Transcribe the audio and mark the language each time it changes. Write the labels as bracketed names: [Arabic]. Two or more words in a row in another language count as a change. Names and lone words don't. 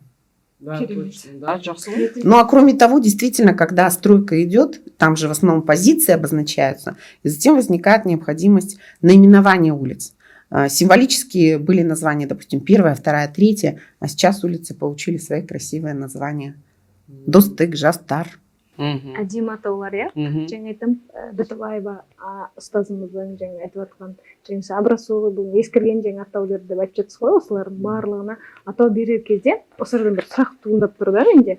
[Russian] Да, точно. Да, Ну а кроме того, действительно, когда стройка идет, там же в основном позиции обозначаются, и затем возникает необходимость наименования улиц. Символически были названия, допустим, 1, 2, 3, а сейчас улицы получили свои красивые названия. Достык, Жастар. [Kazakh] Әдемі атаулар, иә. Жаңа айтам, Бітібаева ұстазымыздың жаңа айтып жатқан жаңа Образцовый бұл ескірген жаңа атауларды деп айтып жатсыз ғой, осылардың барлығына атау берер кезде осы жерден бір сұрақ туындап тұр да менде.